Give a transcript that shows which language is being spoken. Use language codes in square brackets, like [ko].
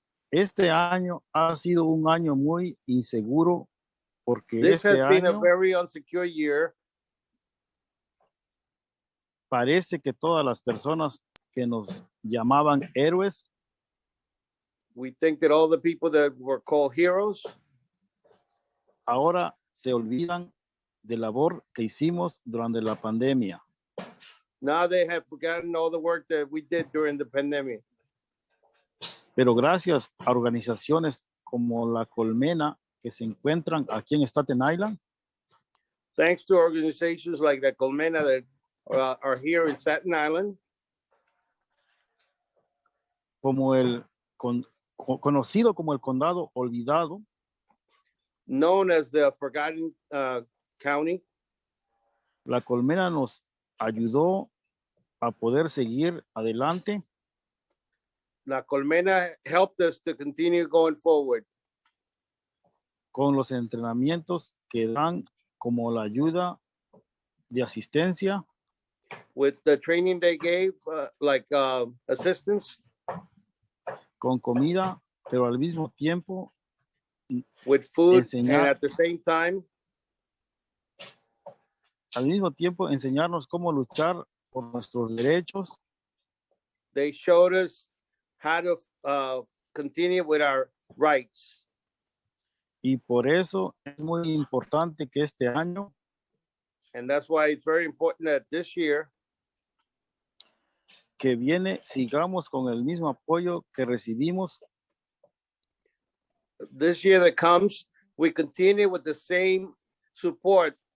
[es] Este año ha sido un año muy inseguro porque [en] This [es] este [en] has been a [es] año [en] very insecure year. [es] parece que todas las personas que nos llamaban héroes [en] We think that all the people that were called heroes [es] ahora se olvidan de la labor que hicimos durante la pandemia. [en] now they have forgotten all the work that we did during the pandemic. [es] Pero gracias a organizaciones como la Colmena que se encuentran aquí en Staten Island, [en] Thanks to organizations like the Colmena that are here in Staten Island, [es] como conocido como el condado olvidado, [en] known as the Forgotten County, [es] la Colmena nos ayudó a poder seguir adelante [en] La Colmena helped us to continue going forward [es] con los entrenamientos que dan como la ayuda de asistencia, [en] with the training they gave, like assistance, [es] con comida, pero al mismo tiempo [en] with food, [es] Enseñar. [en] and at the same time, [es] enseñarnos cómo luchar por nuestros derechos [en] they showed us how to continue with our rights. [es] y por eso es muy importante que este año [en] And that's why it's very important that this year [es] que viene sigamos con el mismo apoyo que recibimos [en] that comes, we continue with the same support.